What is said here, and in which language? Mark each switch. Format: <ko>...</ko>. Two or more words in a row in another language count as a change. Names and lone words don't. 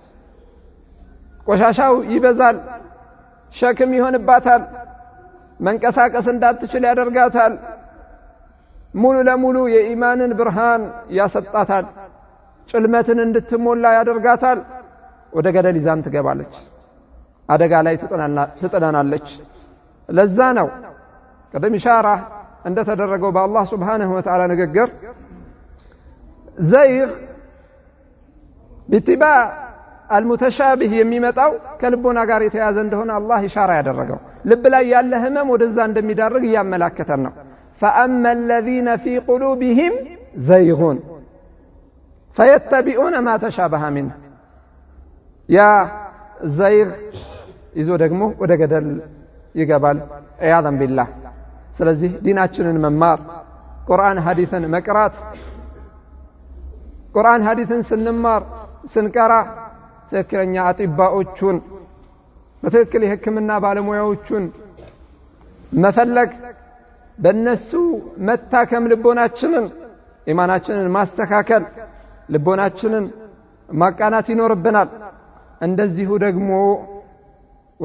<am>ቆሻሻው ይበዛል፣ ሸክም ይሆንባታል፣ መንቀሳቀስ እንዳትችል ያደርጋታል። ሙሉ ለሙሉ የኢማንን ብርሃን ያሰጣታል፣ ጭልመትን እንድትሞላ ያደርጋታል። ወደ ገደል ይዛን ትገባለች፣ አደጋ ላይ ትጥለናለች። ለዛ ነው ቀደም ኢሻራ እንደተደረገው በአላህ</am> <ar>سبحانه وتعالى</ar> <am>ንግግር</am> <ar>زيغ باتباع المتشابه</ar> <am>የሚመጣው ከልቦና ጋር የተያዘ እንደሆነ አላህ ኢሻራ ያደረገው ልብ ላይ ያለ ህመም ወደዛ እንደሚዳርግ ያመላከተን ነው።</am> <ar>فأما الذين في قلوبهم زيغ فيتبعون ما تشابه منه يا زيغ</ar> <am>ይዞ ደግሞ ወደ ገደል ይገባል</am> <ar>عياذا بالله።</ar> <am>ስለዚህ ዲናችንን መማር ቁርአን ሐዲስን መቅራት ቁርአን ሐዲስን ስንማር ስንቀራ ትክክለኛ አጥባዎቹን በትክክል የህክምና ባለሙያዎቹን መፈለግ በእነሱ መታከም ልቦናችንን ኢማናችንን ማስተካከል ልቦናችንን ማቃናት ይኖርብናል። እንደዚሁ ደግሞ</am>